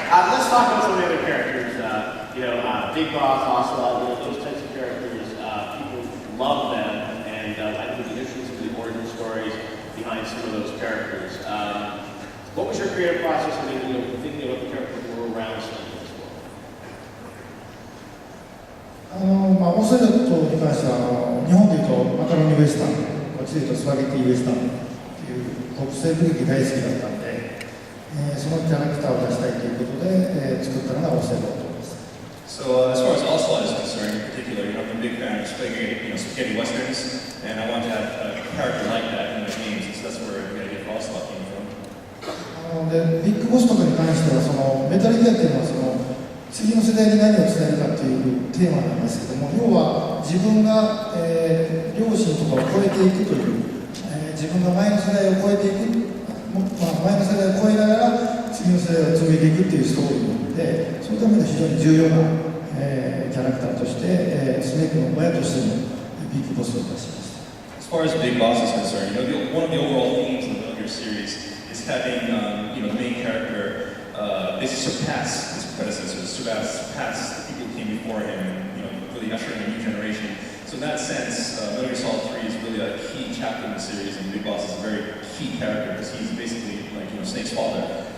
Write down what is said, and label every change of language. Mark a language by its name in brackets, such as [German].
[English] Let's talk about some of the other characters. Big Boss, Ocelot, those types of characters. People love them, and I think the interesting to the origin stories behind some of those characters. What was your creative process in thinking about the characters that were around some of this world? [Japanese] オセロットに関しては日本でいうとマカロニウエスタン、こっちでいうとスパゲッティウエスタンっていう国際武劇大好きだったんで、そのキャラクターを出したいということで、作ったのがオセロットです。 [English] So as far as Ocelot is concerned, in particular, I'm a big fan of spaghetti westerns, and I want to have a character like that in my games. So that's where the idea for Ocelot came from. [Japanese] でビッグボスとかに関してはメタルギアっていうのは次の世代に何を伝えるかというテーマなんですけども、要は自分が、両親とかを超えていくという、自分が前の世代を超えていく、前の世代を超えながら次の世代を紡いでいくっていうストーリーなので、そのための非常に重要な、キャラクターとして、スネークの親としてのビッグボスを出しました。 [English] As far as Big Boss is concerned, one of the overall themes of your series is having the main character basically surpass his predecessors, surpass the people who came before him, and really usher in a new generation. So in that sense, Metal Gear Solid 3 is really a key chapter in the series, and Big Boss is a very key character because he's basically like Snake's father.